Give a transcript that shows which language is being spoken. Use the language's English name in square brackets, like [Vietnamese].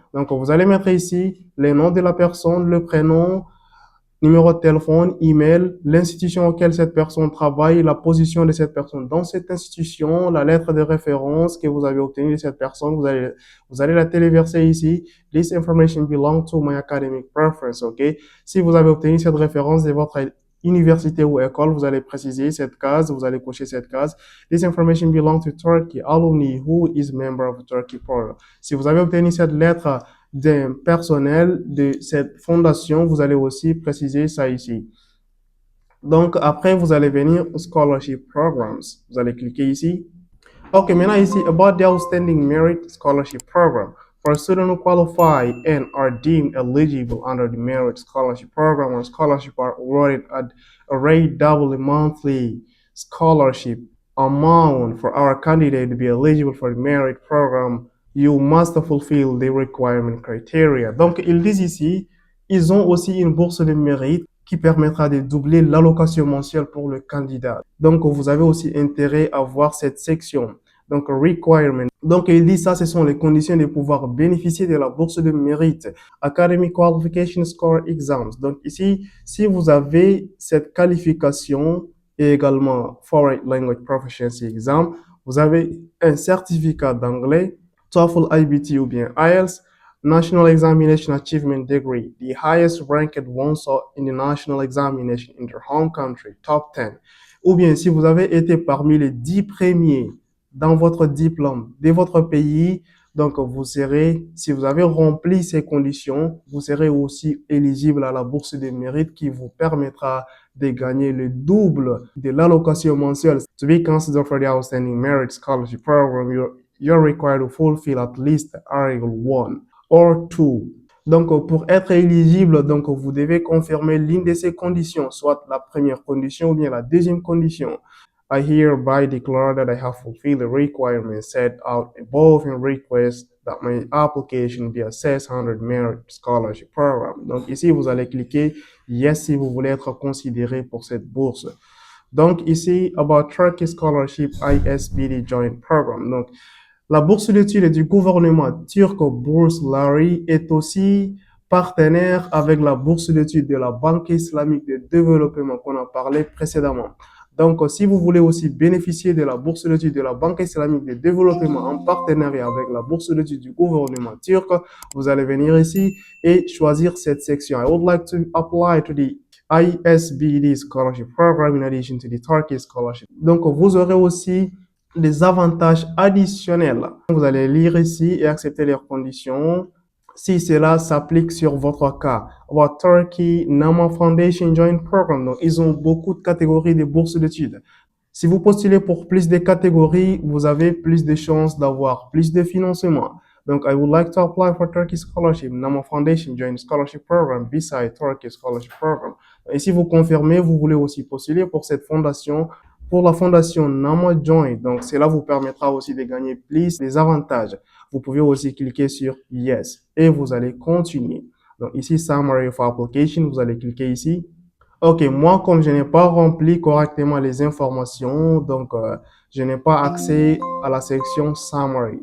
[French] Donc, vous allez mettre ici les noms de la personne, le prénom, numéro de téléphone, email, l'institution auquel cette personne travaille, la position de cette personne dans cette institution, la lettre de référence que vous avez obtenue de cette personne. Vous allez la téléverser ici. [English] This information belongs to my academic preference, OK? [French] Si vous avez obtenu cette référence de votre université ou école, vous allez préciser cette case, vous allez cocher cette case. [English] This information belongs to Turkey alumni who is member of the Turkey program. [French] Si vous avez obtenu cette lettre d'un personnel de cette fondation. Vous allez aussi préciser ça ici. Donc, après, vous allez venir au Scholarship Programs. Vous allez cliquer ici. Ok, maintenant ici, about the Outstanding Merit Scholarship Program. [English] For students who qualify and are deemed eligible under the Merit Scholarship Program or scholarship are awarded at a rate double the monthly scholarship amount for our candidate to be eligible for the Merit Program, you must fulfill the requirement criteria. [French] Donc, ils disent ici, ils ont aussi une bourse de mérite qui permettra de doubler l'allocation mensuelle pour le candidat. Donc, vous avez aussi intérêt à voir cette section. Donc, requirement. Donc, il dit ça, ce sont les conditions de pouvoir bénéficier de la bourse de mérite. [English] Academic Qualification Score Exams. [French] Donc, ici, si vous avez cette qualification et également Foreign Language Proficiency Exam, vous avez un certificat d'anglais, TOEFL, IBT ou bien IELTS, National Examination Achievement Degree, [English] the highest ranked one in the national examination in their home country, [French] top 10. Ou bien si vous avez été parmi les 10 premiers dans votre diplôme de votre pays, donc vous serez, si vous avez rempli ces conditions, vous serez aussi éligible à la bourse de mérite qui vous permettra de gagner le double de l'allocation mensuelle. [English] To be considered for the Outstanding Merit Scholarship Program, you're required to fulfill at least Article 1 or 2. [French] Donc, pour être éligible, donc, vous devez confirmer l'une de ces conditions, soit la première condition ou bien la deuxième condition. [English] I hereby declare that I have fulfilled the requirements set out above and request that my application be assessed under the Merit Scholarship Program. [French] Donc, ici, vous allez cliquer Yes si vous voulez être considéré pour cette bourse. Donc, ici, about Turkey Scholarship ISBD Joint Program. Donc, la bourse d'études du gouvernement turc Bursları est aussi partenaire avec la bourse d'études de la Banque islamique de développement qu'on a parlé précédemment. Donc, si vous voulez aussi bénéficier de la bourse d'études de la Banque islamique de développement en partenariat avec la bourse d'études du gouvernement turc, vous allez venir ici et choisir cette section. [English] I would like to apply to the ISBD Scholarship Program in addition to the Turkey Scholarship. [French] Donc, vous aurez aussi des avantages additionnels. Vous allez lire ici et accepter leurs conditions si cela s'applique sur votre cas. About Turkey Nama Foundation Joint Program. Donc, ils ont beaucoup de catégories de bourses d'études. Si vous postulez pour plus de catégories, vous avez plus de chances d'avoir plus de financement. [English] Donc, I would like to apply for Turkey Scholarship, Nama Foundation Joint Scholarship Program, beside Turkey Scholarship Program. [French] Et si vous confirmez, vous voulez aussi postuler pour cette fondation, pour la fondation Nama Joint. Donc, cela vous permettra aussi de gagner plus des avantages. Vous pouvez aussi cliquer sur Yes et vous allez continuer. Donc, ici, Summary of Application, vous allez cliquer ici. Ok, moi, comme je n'ai pas rempli correctement les informations, donc je n'ai pas accès à la section Summary.